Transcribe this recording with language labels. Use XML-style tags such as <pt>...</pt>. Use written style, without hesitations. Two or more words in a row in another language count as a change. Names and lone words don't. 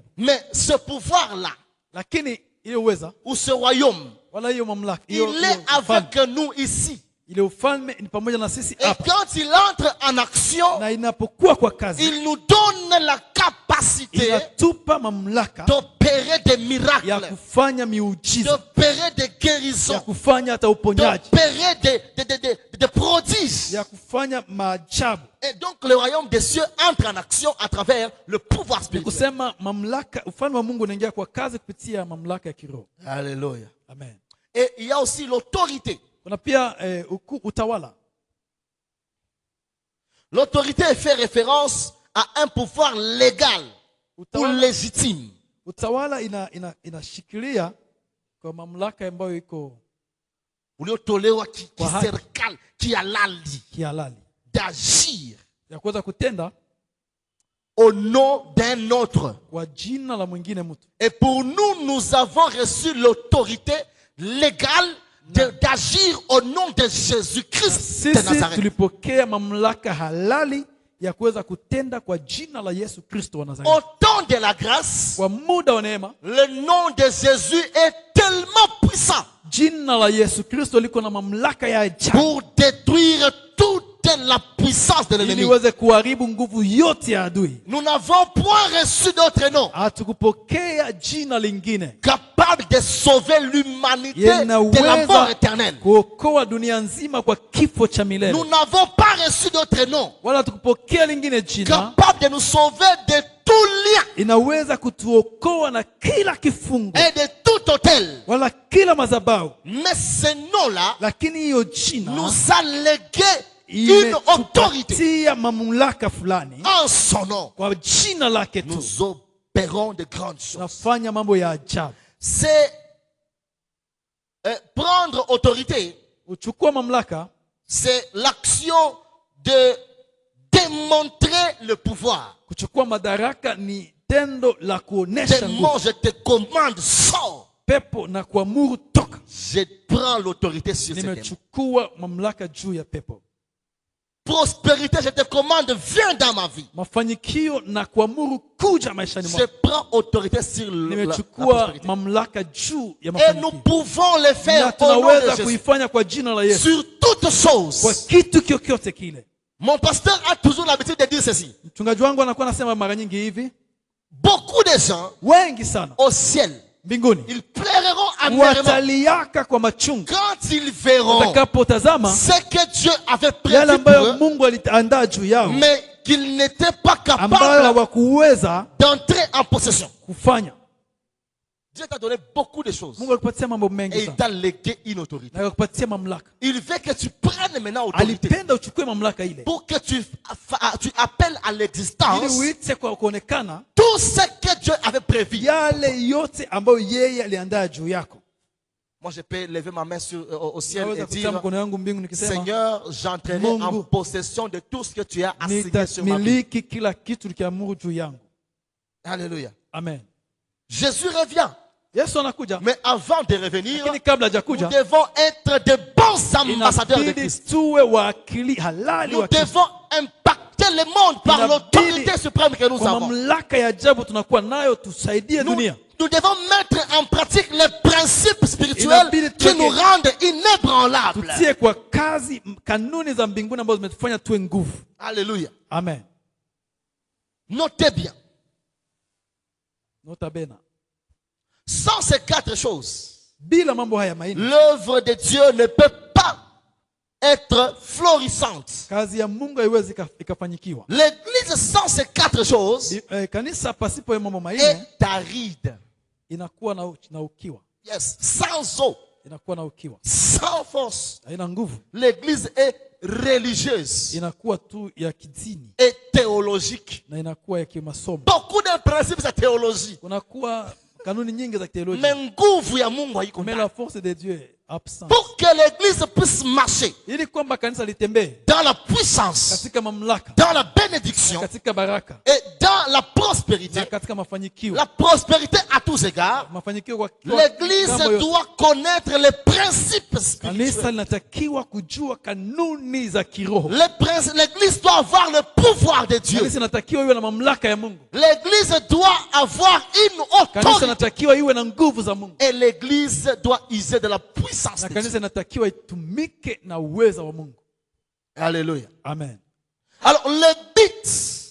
<fr>Mais ce pouvoir-là,</fr> <sw>Lakini ile uweza</sw> <fr>ou ce royaume,</fr> <sw>wala hiyo mamlaka,</sw> <fr>il est avec nous ici.</fr> <sw>ile ufalme ni pamoja na sisi</sw> <fr>Et</fr> <sw>hapa.</sw> <fr>quand il entre en action,</fr> <sw>Na inapokuwa kwa kazi,</sw> <fr>il nous donne la capacité</fr> <sw>inatupa mamlaka</sw> <fr>d'opérer des</fr> <sw>ya</sw> <fr>miracles,</fr> <sw>kufanya miujiza,</sw> <fr>d'opérer des</fr> <sw>ya</sw> <fr>guérisons,</fr> <sw>kufanya hata uponyaji,</sw> <fr>d'opérer des prodiges.</fr> <sw>ya kufanya maajabu.</sw> <fr>Et donc le royaume des cieux entre en action à travers le pouvoir</fr> <sw>Ni</sw> <fr>spirituel.</fr> <sw>kusema mamlaka, ufalme wa Mungu unaingia kwa kazi kupitia mamlaka ya kiroho.</sw> <fr>Alléluia. Amen. Et il y a aussi l'autorité.</fr> <sw>Kuna pia utawala.</sw> <fr>L'autorité fait référence à un pouvoir légal ou</fr> <sw>Utawala,</sw> <fr>légitime.</fr> <sw>utawala inashikilia kwa mamlaka ambayo iko Uliotolewa Kwa haki. kiserikali, kihalali, kihalali</sw> <fr>d'agir</fr> <sw>ya kuweza kutenda</sw> <fr>au nom d'un autre.</fr> <sw>kwa jina la mwingine mtu.</sw> <fr>Et pour nous, nous avons reçu l'autorité légale d'agir au nom de Jésus-Christ de</fr> <sw>Sisi</sw> <fr>Nazareth.</fr> <sw>tulipokea mamlaka halali ya kuweza kutenda kwa jina la Yesu Kristo wa</sw> <fr>Au</fr> <sw>Nazareti.</sw> <fr>temps de la grâce,</fr> <sw>Kwa muda wa neema,</sw> <fr>le nom de Jésus est tellement puissant</fr> <sw>jina la Yesu Kristo liko na mamlaka ya ajabu</sw> <fr>pour détruire toute la puissance de</fr> <sw>ili</sw> <fr>l'ennemi.</fr> <sw>iweze kuharibu nguvu yote ya adui.</sw> <fr>Nous n'avons point reçu d'autre nom</fr> <sw>Hatukupokea jina lingine</sw> <fr>capable de sauver l'humanité</fr> <sw>yenye</sw> <fr>de la mort</fr> <sw>inaweza</sw> <fr>éternelle.</fr> <sw>kuokoa dunia nzima kwa kifo cha</sw> <fr>Nous</fr> <sw>milele.</sw> <fr>n'avons pas reçu d'autre nom</fr> <sw>Wala hatukupokea lingine jina</sw> <fr>capable de nous sauver de tout lien</fr> <sw>inaweza kutuokoa na kila kifungo</sw> <fr>et de tout hôtel.</fr> <sw>wala kila madhabahu,</sw> <fr>Mais ce nom-là</fr> <sw>lakini hiyo jina</sw> <fr>nous a légué une autorité</fr> <sw>imetupatia mamlaka fulani.</sw> <fr>en son nom.</fr> <sw>Kwa jina lake tu</sw> <fr>Nous opérons de grandes choses.</fr> <sw>tunafanya mambo ya ajabu.</sw> <fr>C'est prendre autorité,</fr> <sw>Uchukua mamlaka c'est l'action de démontrer le pouvoir. kuchukua madaraka ni tendo la kuonesha</sw> <fr>Démon,</fr> <sw>nguvu.</sw> <fr>je te commande, sors.</fr> <sw>Pepo na kuamuru toka.</sw> <fr>Je prends l'autorité sur ces démons.</fr> <sw>Nimechukua mamlaka juu ya pepo.</sw> <fr>Prospérité, je te commande, viens dans ma vie.</fr> <sw>Mafanikio na kuamuru kuja maishani</sw> <fr>Je</fr> <sw>mwako.</sw> <fr>prends autorité sur la</fr> <sw>Nimechukua</sw> <fr>prospérité.</fr> <sw>mamlaka juu ya</sw> <fr>Et nous</fr> <sw>mafanikio.</sw> <fr>pouvons le</fr> <sw>Na</sw> <fr>faire au nom de</fr> <sw>tunaweza</sw> <fr>Jésus.</fr> <sw>kuifanya kwa jina la Yesu.</sw> <fr>Sur toutes</fr> <sw>Kwa</sw> <fr>choses.</fr> <sw>kitu kyokyote kile.</sw> <fr>Mon pasteur a toujours l'habitude de dire ceci.</fr> <sw>Mchungaji wangu anakuwa anasema mara nyingi hivi,</sw> <fr>Beaucoup de gens</fr> <sw>wengi sana</sw> <fr>au ciel,</fr> <sw>mbinguni</sw> <fr>ils pleureront amèrement</fr> <sw>wataliaka kwa machungu</sw> <fr>quand ils verront</fr> <sw>watakapotazama</sw> <fr>ce que Dieu avait</fr> <sw>yale</sw> <fr>prévu pour</fr> <sw>ambayo</sw> <fr>eux,</fr> <sw>Mungu aliandaa juu yao,</sw> <fr>mais qu'ils n'étaient pas</fr> <sw>ambayo</sw> <fr>capables</fr> <sw>hawakuweza</sw> <fr>d'entrer en possession.</fr> <sw>kufanya.</sw> <fr>Dieu t'a donné beaucoup de choses</fr> <sw>Mungu alikupatia mambo</sw> <fr>et</fr> <sw>mengi</sw> <fr>il</fr> <sw>sana</sw> <fr>t'a légué une autorité.</fr> <sw>na akakupatia mamlaka.</sw> <fr>Il veut que tu prennes maintenant autorité</fr> <sw>Alipenda uchukue mamlaka ile</sw> <fr>pour que tu appelles à</fr> <sw>ili</sw> <fr>l'existence</fr> <sw>uite kwa kuonekana</sw> <fr>tout ce que Dieu avait prévu.</fr> <sw>yale yote ambayo yeye aliandaa juu yako.</sw> <fr>Moi, je peux lever ma main au ciel</fr> <sw>Naweza</sw> <fr>et</fr> <sw>kutia</sw> <fr>dire,</fr> <sw>mkono yangu mbingu nikisema,</sw> <fr>Seigneur, j'entrerai en</fr> <sw>Mungu,</sw> <fr>possession de tout ce que tu as assigné sur ma vie.</fr> <sw>nitamiliki kila kitu likiamuru juu yangu.</sw> <fr>Alléluia. Amen. Jésus revient.</fr> <sw>Yesu anakuja,</sw> <fr>Mais avant de revenir,</fr> <sw>lakini kabla</sw> <fr>nous</fr> <sw>hajakuja</sw> <fr>devons être de bons ambassadeurs de</fr> <sw>inabidi</sw> <fr>Christ.</fr> <sw>tuwe wakili halali</sw> <fr>Nous</fr> <sw>wa Kristo.</sw> <fr>devons impacter le monde par</fr> <sw>Inabidi</sw> <fr>l'autorité suprême que nous</fr> <sw>kwa</sw> <fr>avons.</fr> <sw>mamlaka ya ajabu tunakuwa nayo, tusaidie</sw> <fr>Nous,</fr> <sw>dunia.</sw> <fr>nous devons mettre en pratique les principes spirituels</fr> <sw>Inabidi</sw> <fr>qui nous</fr> <sw>tuweke-</sw> <fr>rendent inébranlables.</fr> <sw>Tutie kwa kazi kanuni za mbinguni ambazo zimetufanya tuwe nguvu.</sw> <fr>Alléluia. Amen. Notez bien.</fr> <la>Nota bene.</la> <fr>Sans ces quatre choses,</fr> <sw>Bila mambo haya manne,</sw> <fr>l'œuvre de Dieu ne peut pas être florissante.</fr> <sw>kazi ya Mungu haiwezi ikafanyikiwa.</sw> <fr>L'église sans ces quatre choses</fr> <sw>Kanisa pasipo ya mambo manne</sw> <fr>est aride.</fr> <sw>inakuwa na ukiwa. Yes.</sw> <fr>Sans eau,</fr> <sw>Inakuwa na ukiwa.</sw> <fr>sans force.</fr> <sw>Haina nguvu.</sw> <fr>L'église est religieuse</fr> <sw>Inakuwa tu ya kidini</sw> <fr>et théologique.</fr> <sw>na inakuwa ya kimasomo.</sw> <fr>Beaucoup de principes de théologie.</fr> <sw>Kunakuwa kanuni nyingi za</sw> <fr>Mais</fr> <sw>teolojia. nguvu ya Mungu haiko</sw> <fr>Mais</fr> <sw>ndani.</sw> <fr>la force de Dieu est absente. Pour que l'église puisse marcher,</fr> <sw>ili kwamba kanisa litembee</sw> <fr>dans la puissance,</fr> <sw>katika mamlaka,</sw> <fr>dans la bénédiction</fr> <sw>katika baraka</sw> <fr>et dans la prospérité.</fr> <sw>na katika mafanikio.</sw> <fr>La prospérité à tous égards.</fr> <sw>Mafanikio kwa</sw> <fr>L'église</fr> <sw>mambo yote.</sw> <fr>doit connaître les principes spirituels.</fr> <sw>Kanisa linatakiwa kujua kanuni za kiroho.</sw> <fr>L'église doit avoir le pouvoir de Dieu.</fr> <sw>Kanisa linatakiwa iwe na mamlaka ya Mungu.</sw> <fr>L'église doit avoir une</fr> <sw>Kanisa</sw> <fr>autorité.</fr> <sw>linatakiwa iwe na nguvu za Mungu.</sw> <fr>Et l'église doit user de la puissance</fr> <sw>Na</sw> <fr>de Dieu.</fr> <sw>kanisa linatakiwa itumike na uweza wa Mungu.</sw> <fr>Alléluia. Amen. Alors, le but</fr>